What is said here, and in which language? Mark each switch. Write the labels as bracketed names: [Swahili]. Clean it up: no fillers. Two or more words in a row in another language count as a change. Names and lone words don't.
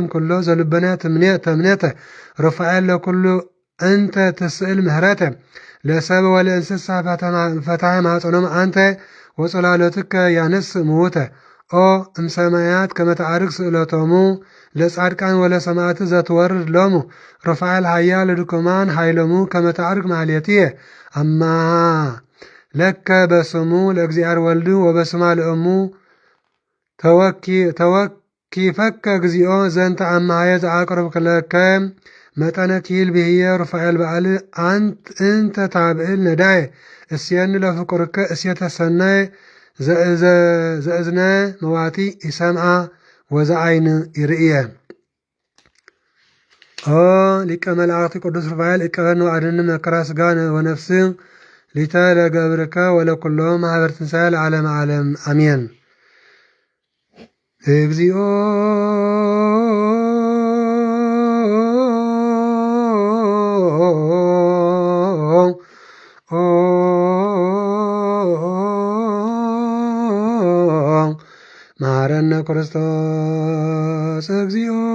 [Geez] ኩሎ ዘልበና ተምኔተ ሩፋኤል ለኩሉ እንተ ትስእል ምህረተ ለሰብ ወለእንስሳ ፈታሐ ማጸኖም አንተ ወጸላለትከ ያነስ ምውተ ኦ እምሰማያት ከመተአርግ ስእለቶሙ ለጻድቃን ወለሰማዕት ዘትወርድ ሎሙ ሩፋኤል ሃያል ድኩማን ሃይሎሙ ከመተአርግ ማህሌትየ አማ ለከ በስሙ ለእግዚአብሔር ወልድ ወበስማ ለእሙ ተወኪፈከ እግዚኦ ዘንተ አማየ ዘአቅርብ ለከ መጠነ ኪል ብህየ ሩፋኤል በዓል እንተ ታብዕል ነዳየ እስየኒ ለፍቁርከ እስየተ ሰናየ ዘእዝነ መዋቲ ይሰምዓ ወዘአይን ይርእየ ኦ ሊቀ መላእክት ቅዱስ ሩፋኤል እቀበን ወአድን መከራ ስጋ ወነፍስ ሊተ ለገብርከ ወለኩሎ ማህበር ትንሣኤ ለዓለም ዓለም አሜን። እግዚኦ መሐረነ ክርስቶስ እግዚኦ